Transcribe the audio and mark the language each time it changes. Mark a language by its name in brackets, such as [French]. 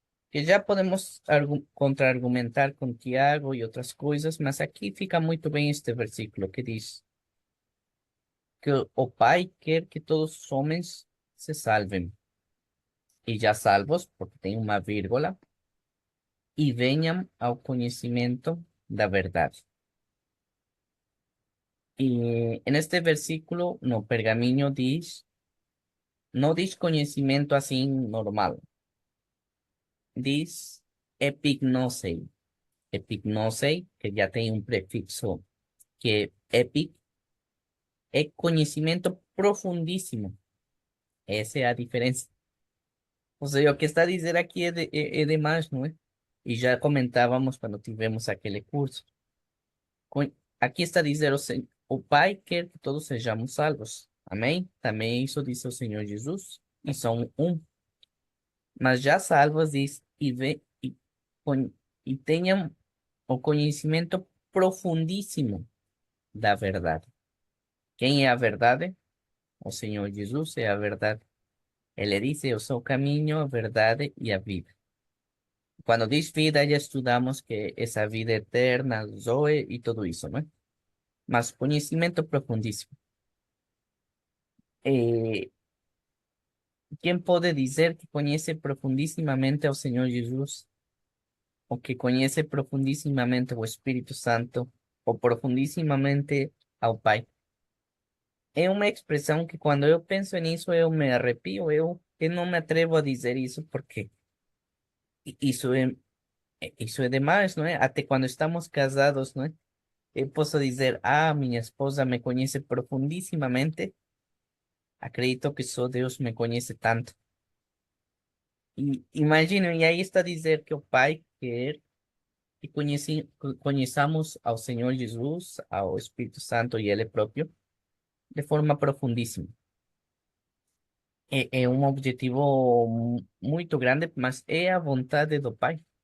[Portuguese] Que já podemos contra-argumentar com Tiago e outras coisas, mas aqui fica muito bem este versículo que diz que o Pai quer que todos os homens se salvem, e já salvos, porque tem uma vírgula, e venham ao conhecimento da verdade. [Spanish] Y en este versículo, no pergamino dice, no dice conocimiento así normal, dice epignosei. Epignosei, que ya tiene un prefixo que epic, es conocimiento profundísimo. Esa es la diferencia. O sea, lo que está a decir aquí es de más, ¿no? Y ya comentábamos cuando tuvimos aquel curso. [Portuguese] Aquí está dizendo o Pai quer que todos sejamos salvos. Amém? Também isso disse o Senhor Jesus. E são um. Mas já salvos diz con- e tenham o conhecimento profundíssimo da verdade. Quem é a verdade? O Senhor Jesus é a verdade. Ele disse: Eu sou o caminho, a verdade e a vida. Quando diz vida, já estudamos que essa vida eterna, Zoe e tudo isso, né? Mas conhecimento profundíssimo. [Spanish] Eh, ¿Quién puede decir que conoce profundísimamente al Señor Jesús o que conoce profundísimamente al Espíritu Santo o profundísimamente al Pai? Es una expresión que cuando yo pienso en eso, yo me arrepío, yo no me atrevo a decir eso porque eso es demás, ¿no? Hasta cuando estamos casados, ¿no? Yo puedo decir, mi esposa me conoce profundísimamente, acredito que solo Dios me conoce tanto. [Portuguese] E imagina, e aí está a dizer que o Pai quer que conheçamos ao Senhor Jesus, ao Espírito Santo e Ele próprio, de forma profundíssima. É um objetivo muito grande, mas é a vontade do Pai.